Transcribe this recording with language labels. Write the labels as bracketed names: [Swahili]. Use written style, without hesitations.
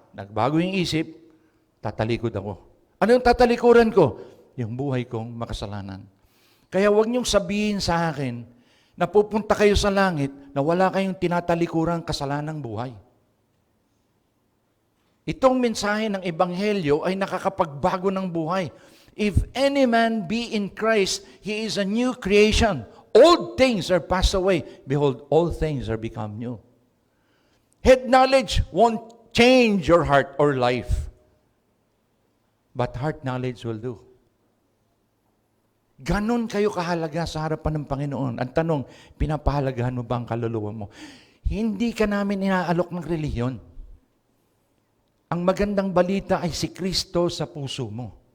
[Filipino] Nagbago yung isip, tatalikod ako. Ano yung tatalikuran ko? Yung buhay kong makasalanan. Kaya huwag niyong sabihin sa akin na pupunta kayo sa langit na wala kayong tinatalikurang kasalanang buhay. Itong mensahe ng Ebanghelyo ay nakakapagbago ng buhay. [English] If any man be in Christ, he is a new creation. Old things are passed away. Behold, all things are become new. Head knowledge won't change your heart or life. But heart knowledge will do. [Filipino] Ganon kayo kahalaga sa harapan ng Panginoon. Ang tanong, pinapahalagahan mo ba ang kaluluwa mo? Hindi ka namin inaalok ng relihiyon. Ang magandang balita ay si Kristo sa puso mo.